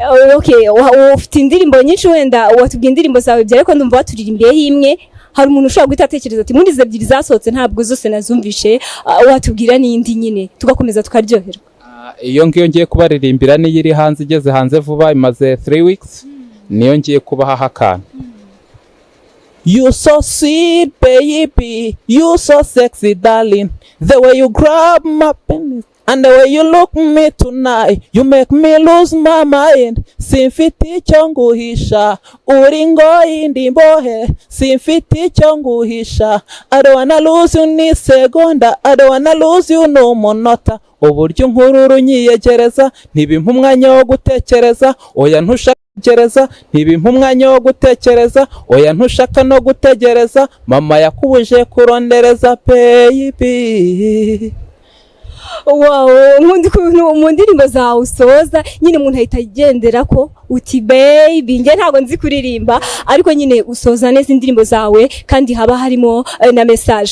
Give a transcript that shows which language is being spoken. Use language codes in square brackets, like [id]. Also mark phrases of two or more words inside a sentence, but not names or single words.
[rw] Okay, ufite indirimbo nyinshi wenda watubwiye indirimbo zawe byari ko ndumva waturirimbiye imwe. Hari umuntu ushobora guhita atekereza ati muri izo ebyiri zasohotse ntabwo zose nazumvishe, watubwira n'indi nyine tugakomeza tukaryoherwa. Iyo ngiyo ngiye kubaririmbira niyo iri hanze, igeze hanze vuba, imaze 3 weeks, niyo ngiye kubaha akantu. [en] You so sweet baby, you so sexy darling, the way you grab my penis and the way you look me tonight, you make me lose my mind. [rw] Simfite icyo nguhisha, uri ngoyi ndi mbohe, simfite icyo nguhisha. [en] I don't wanna lose you [rw] ni segonda, [en] I don't wanna lose you [rw] no monota. Uburyo nkururu nyiyegereza, ntibimpa umwanya wo gutekereza, oya ntushaka gereza, ntibimpa umwanya wo gutekereza, oya ntushaka no gutegereza, mama yakubuje kurondereza baby. Wow, nkundi kuntu mu ndirimbo zawe usoza nyine umuntu ahita agendera ko uti baby, nge ntago nzi kuririmba ariko nyine usoza neza indirimbo zawe kandi haba harimo na message.